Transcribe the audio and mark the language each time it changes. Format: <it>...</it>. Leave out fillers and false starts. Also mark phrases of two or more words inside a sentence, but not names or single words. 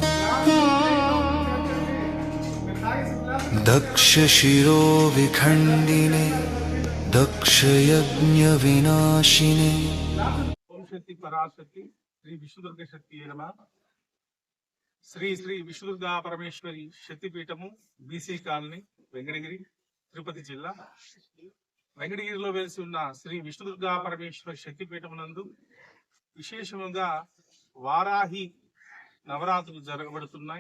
<sa>दक्षशिरोविखण्डिने दक्षयज्ञविनाशिने ओम शक्ति पराशक्ति श्री विष्णुदुर्ग शक्ति नमः।</sa> <te>శ్రీ శ్రీ విష్ణుదుర్గా పరమేశ్వరి శక్తిపీఠము బీసీ కాలనీ వెంకటగిరి తిరుపతి జిల్లా వెంకటగిరిలో వెలిసి ఉన్న శ్రీ విష్ణుదుర్గా పరమేశ్వరి శక్తిపీఠమునందు విశేషముగా వారాహి నవరాత్రులు జరగబడుతున్నాయి।</te>